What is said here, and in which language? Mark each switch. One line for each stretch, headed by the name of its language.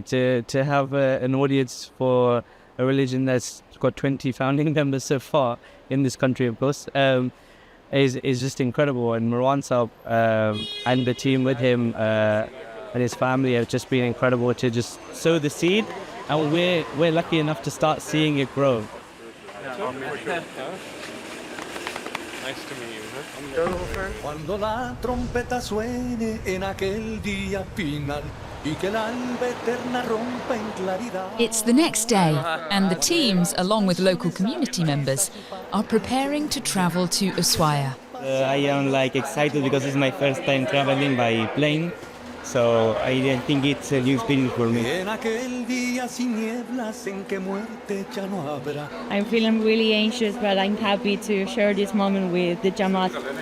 English: To have an audience for a religion that's got 20 founding members so far in this country, of course, is just incredible. And Marwan Saab and the team with him and his family have just been incredible to just sow the seed, and we're lucky enough to start seeing it grow. Nice to meet you.
Spanish: Cuando la trompeta suene en aquel día final y que la alba eterna rompa en claridad.
English: It's the next day, and the teams, along with local community members, are preparing to travel to Ushuaia. I am excited because it's my first time traveling by plane. So I think it's a new experience for me. I'm feeling really anxious, but I'm happy to share this moment with the Jamaat.